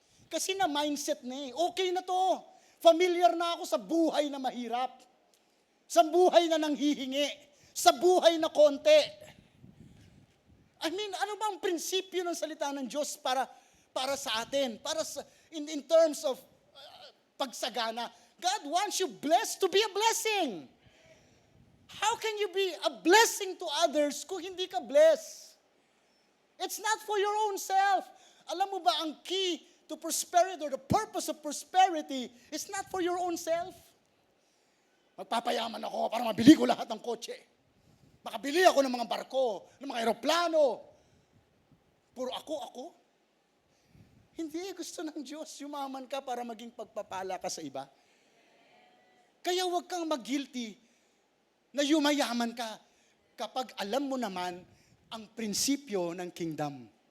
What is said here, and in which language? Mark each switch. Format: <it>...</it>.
<tl>Kasi na mindset na okay na to. Familiar na ako sa buhay na mahirap. Sa buhay na nanghihingi. Sa buhay na konti. Ano ba ang prinsipyo ng salita ng Diyos para sa atin?</tl> <en>In terms of pagsagana. God wants you blessed to be a blessing. How can you be a blessing to others</en> <tl>kung hindi ka</tl> <en>blessed? It's not for your own self.</en> <tl>Alam mo ba ang</tl> <en>key to prosperity or the purpose of prosperity is not for your own self?</en> <tl>Magpapayaman ako para mabili ko lahat ng kotse. Makabili ako ng mga barko, ng mga eroplano. Puro ako. Hindi, gusto ng Diyos. Yumaman ka para maging pagpapala ka sa iba. Kaya huwag kang mag-guilty na yumayaman ka kapag alam mo naman ang prinsipyo ng kingdom.</tl>